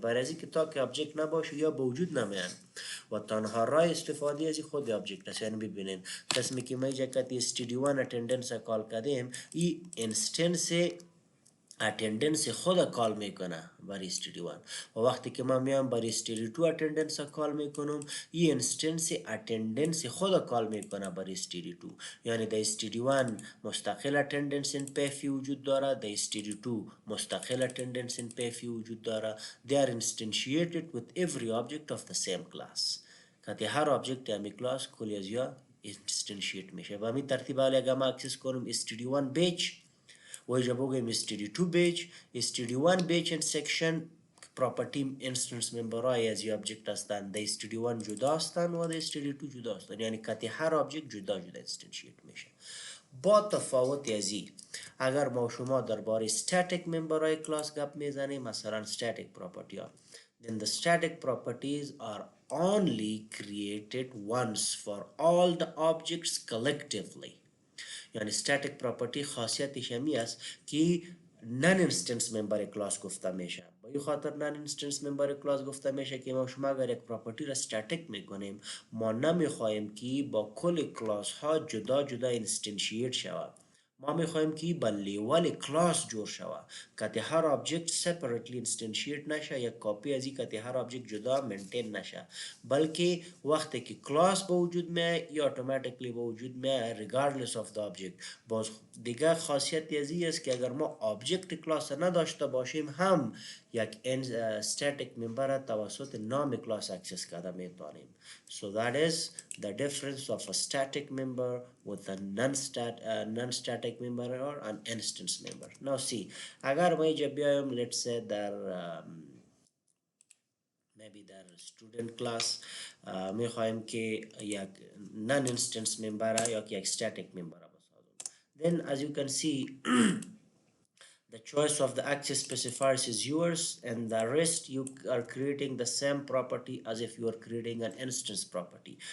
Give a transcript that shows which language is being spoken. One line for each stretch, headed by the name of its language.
Persian: برای از این که تا که آبجکت نباشه یا به وجود نمیان و تنها راه استفاده از خود آبجکت است. یعنی ببینین قسمی که ما جکتی std1 اتندنس کال کردیم، این انستنس اتندنس خود کال میکنه برای std1 و وقتی که ما میام برای std2 اتندنس کال میکنم، این انستنس اتندنس خود کال میکنه برای std2. یعنی در std1 مستقل اتندنس این پیفی وجود داره، در std2 مستقل اتندنس این پیفی وجود داره.
English: They are instantiated with every object of the same class.
Persian: که هر آبجکت همی کلاس کلی از یا instantiate میشه. و همین ترتیب حالی اگر ما اکسس کنم std1 بیج و جا بگویم std2 بیج، std1 بیج and section property instance memberای از این object هستند. در std1 جدا هستند و در std2 جدا هستند. یعنی که هر object جدا جدا instantiate میشه. با تفاوت از این، اگر ما شما درباره static memberای کلاس گپ میزنیم، مثلا static property ها،
English: then the static properties are only created once for all the objects collectively.
Persian: یعنی static property خاصیتش همی است که نن انستنس ممبر کلاس گفته میشه. با این خاطر نن انستنس ممبر کلاس گفته میشه که ما شما اگر یک پراپرتی را static میکنیم، ما نمیخواهیم که با کل کلاس ها جدا جدا انستنشیت شود. ما میخواهیم که با لیول کلاس جور شود که هر آبجکت سپریتلی انستنشیت نشه، یک کاپی از این که هر آبجکت جدا منتین نشه، بلکه وقتی که کلاس به وجود میاد یا اتوماتیکلی به وجود میاد
English: regardless of the object.
Persian: باز دیگه خاصیت از این است که اگر ما آبجکت کلاس نداشته باشیم هم یک static member توسط نام کلاس اکسس کرده میتونیم.
English: So that is the difference of a static member with a non-static member or an instance member. Now see,
Persian: اگر ما اینجا بیایم
English: let's say در maybe their student class
Persian: میخوایم که یک non instance member یا یک static member بسازیم.
English: Then as you can see the choice of the access specifiers is yours, and the rest you are creating the same property as if you are creating an instance property.